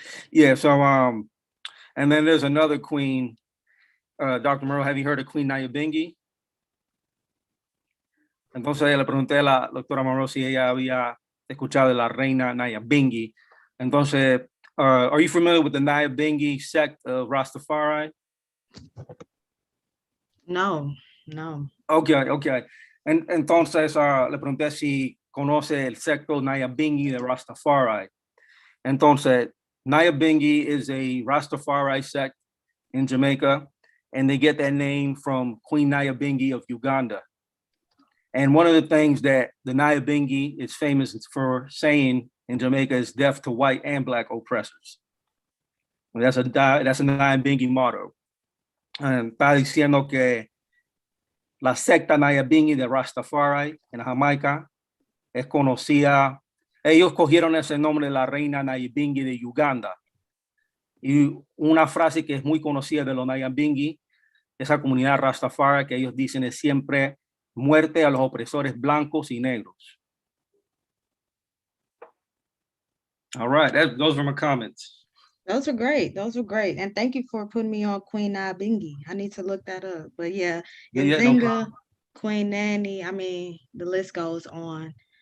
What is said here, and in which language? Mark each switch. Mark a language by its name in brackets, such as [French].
[English] Yeah, so and then there's another queen, Dr. Monroe, have you heard of Queen Nyabinghi? [Spanish] Entonces le pregunté a la doctora Monroe si ella había escuchado de la Reina Nyabinghi. [English] Entonces, are you familiar with the Nyabinghi sect of Rastafari? No. Okay. [Spanish] Entonces le pregunté si conoce el secto Nyabinghi de Rastafari. [English] Entonces, Nyabinghi is a Rastafari sect in Jamaica, and they get that name from Queen Nyabinghi of Uganda. And one of the things that the Nyabinghi is famous for saying in Jamaica is death to white and Black oppressors. And that's a Nyabinghi motto. [Spanish] And está diciendo que la secta Nyabinghi de Rastafari en Jamaica es conocida. Ellos cogieron ese nombre de la Reina Nyabinghi de Uganda. Y una frase que es muy conocida de los Nyabinghi, esa comunidad Rastafari, que ellos dicen es siempre muerte a los opresores blancos y negros. [English] All right, those were my comments. Those were great. And thank you for putting me on Queen Nyabinghi. I need to look that up. But yeah, Nzinga, no Queen Nanny, I mean, the list goes on.